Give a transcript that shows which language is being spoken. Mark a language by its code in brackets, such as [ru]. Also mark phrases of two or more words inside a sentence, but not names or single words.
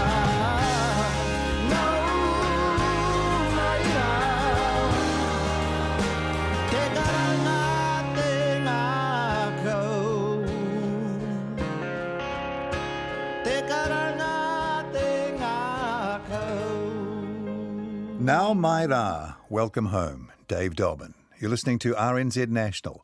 [mi] No mai rā, te karanga te ngākau. Te karanga te ngākau. [en] Now Maira, welcome home. Dave Dobbin. You're listening to RNZ National.